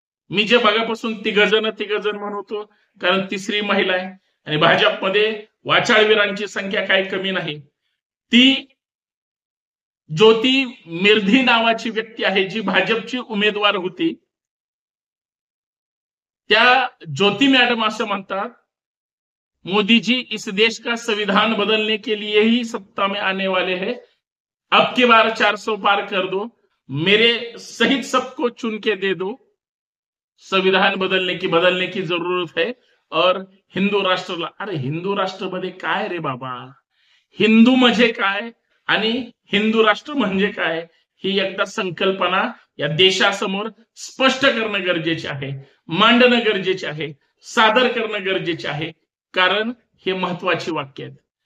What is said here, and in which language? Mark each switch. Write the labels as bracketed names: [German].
[Marathi] मी जे बघापासून तिघजण म्हणतो कारण तिसरी महिला आहे आणि भाजपमध्ये वाचाळवीरांची संख्या काही कमी नाही. ती ज्योती मिर्धी नावाची व्यक्ती आहे जी भाजपची उमेदवार होती. त्या ज्योती मॅडम असं म्हणतात, [Hindi] मोदी जी इस देश का संविधान बदलने के लिए ही सत्ता में आने वाले हैं, अब की बार 400 पार कर दो, मेरे सहित सबको चुन के दे दो, संविधान बदलने की जरूरत है और हिंदू राष्ट्रला. [Marathi] अरे हिंदू राष्ट्र मध्ये काय रे बाबा, हिंदू म्हणजे काय आणि हिंदू राष्ट्र म्हणजे काय ही एकदा संकल्पना या देशासमोर स्पष्ट करणं गरजेचे आहे, मांडणं गरजेचे आहे, सादर करणं गरजेचे आहे, कारण हे महत्वाची वाक्य आहेत.